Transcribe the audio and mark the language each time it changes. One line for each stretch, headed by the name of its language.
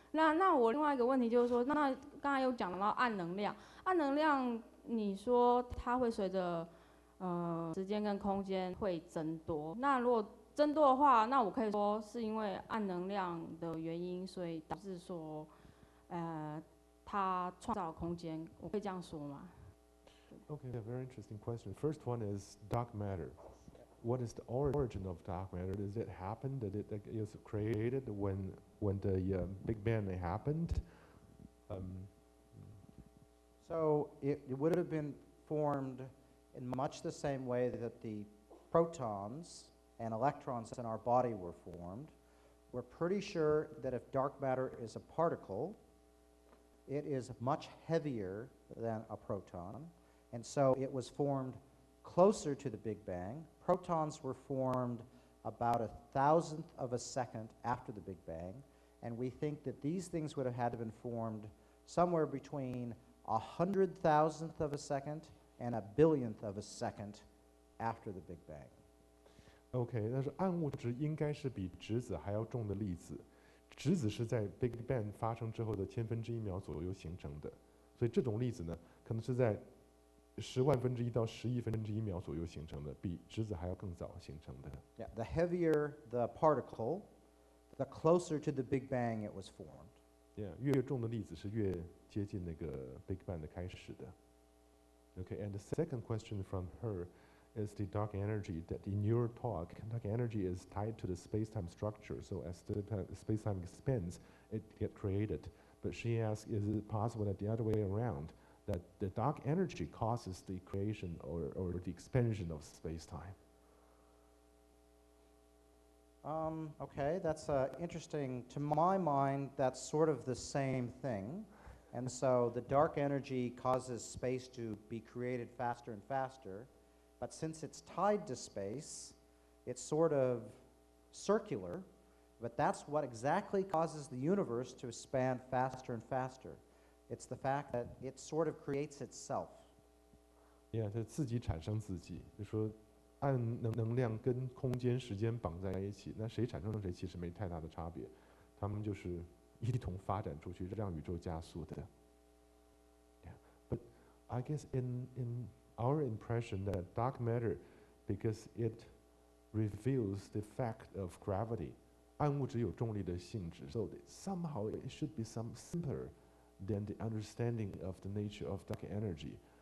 Chinese: 那我另外一个问题就是说，那刚才有讲到暗能量，暗能量你说它会随着时间跟空间会增多，那如果增多的话，那我可以说是因为暗能量的原因，所以导致说它创造空间，我可以这样说吗？
English: Okay, a very interesting question. First one is dark matter. What is the origin of dark matter? Does it happen that it is created when the Big Bang happened? So it would have been formed in much the same way that the protons and electrons in our body were formed. We're pretty sure that if dark matter is a particle, it is much heavier than a proton, and so it was formed closer to the Big Bang. Protons were formed about 1,000th of a second after the Big Bang, and we think that these things would have had to have been formed somewhere between 100,000th of a second and 1 billionth of a second after the Big Bang.
Chinese: OK， 但是暗物质应该是比质子还要重的粒子，质子是在 Big Bang 发生之后的1/1000秒左右形成的，所以这种粒子呢，可能是在10万分之一到10亿分之一秒左右形成的，比质子还要更早形成的。
English: Yeah, the heavier the particle, the closer to the Big Bang it was formed.
Chinese: Yeah， 越重的粒子是越接近那个 Big Bang 的开始的。
English: Okay, and the second question from her is the dark energy. That in your talk, dark energy is tied to the space-time structure. So as the space-time expands, it gets created. But she asks, is it possible that the other way around, that the dark energy causes the creation or the expansion of space-time? Okay, that's interesting. To my mind, that's sort of the same thing. And so the dark energy causes space to be created faster and faster. But since it's tied to space, it's sort of circular. But that's what exactly causes the universe to expand faster and faster. It's the fact that it sort of creates itself.
Chinese: Yeah， 它自己产生自己，就说暗能量跟空间、时间绑在一起，那谁产生了谁其实没太大的差别，他们就是一同发展出去，让宇宙加速的。
English: Yeah. But I guess in our impression that dark matter, because it reveals the fact of gravity,
Chinese: 暗物质有重力的性质
English: ，so somehow it should be some simpler than the understanding of the nature of dark energy.